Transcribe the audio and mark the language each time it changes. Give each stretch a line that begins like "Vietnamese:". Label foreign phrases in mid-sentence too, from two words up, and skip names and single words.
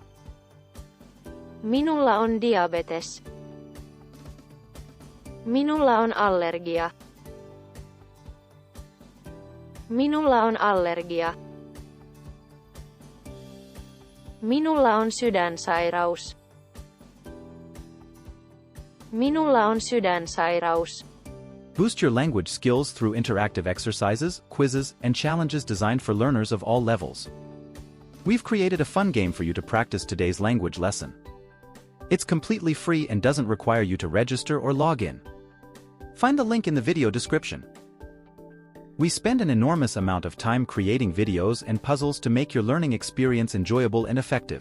Finnish: Minulla on diabetes. Minulla on allergia. Minulla on allergia. Minulla on sydänsairaus. Minulla on sydänsairaus.
English: Boost your language skills through interactive exercises, quizzes, and challenges designed for learners of all levels. We've created a fun game for you to practice today's language lesson. It's completely free and doesn't require you to register or log in. Find the link in the video description. We spend an enormous amount of time creating videos and puzzles to make your learning experience enjoyable and effective.